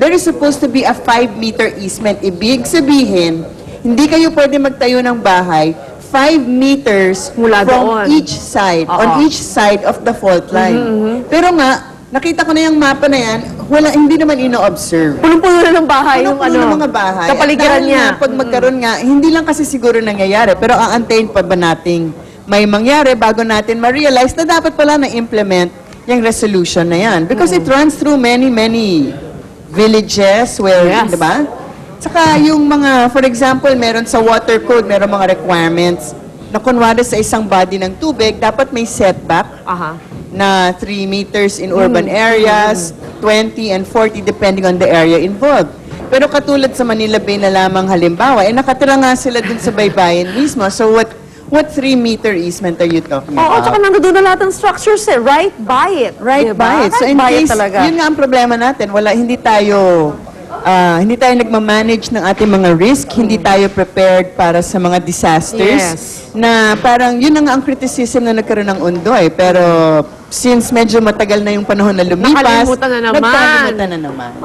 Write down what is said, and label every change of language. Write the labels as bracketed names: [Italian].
[English] There is supposed to be a 5-meter easement. [Filipino] Ibig sabihin, hindi kayo pwede magtayo ng bahay 5 meters mula [English] from each side, on each side of the fault line. [Filipino] Pero nga, nakita ko na yung mapa na yan, hindi naman ino-observe. Punong-puno na ng bahay yung ng mga bahay. kapaligiran niya. Pag magkaroon nga, hindi lang kasi siguro nangyayari, pero aantayin pa ba nating may mangyari bago natin ma-realize na dapat pala na-implement yung resolution na yan. [English] Because it runs through many villages where, [Filipino] di ba? Saka yung mga, for example, meron sa water code, meron mga requirements na kunwari sa isang body ng tubig, dapat may setback na 3 meters [English] in urban areas, 20 and 40 depending on the area involved. [Filipino] Pero katulad sa Manila Bay na lamang halimbawa, nakatira nga sila dun sa baybayin mismo. [English] So what 3-meter easement are you talking about? [Filipino] Tsaka nandoon na lahat ng structures [English] right by it. Right by it. [Filipino] So in case, yun nga ang problema natin, hindi tayo nagmamanage ng ating mga risk, hindi tayo prepared para sa mga disasters, na parang yun na nga ang criticism na nagkaroon ng Undo pero since medyo matagal na yung panahon na lumipas, nakalimutan na naman.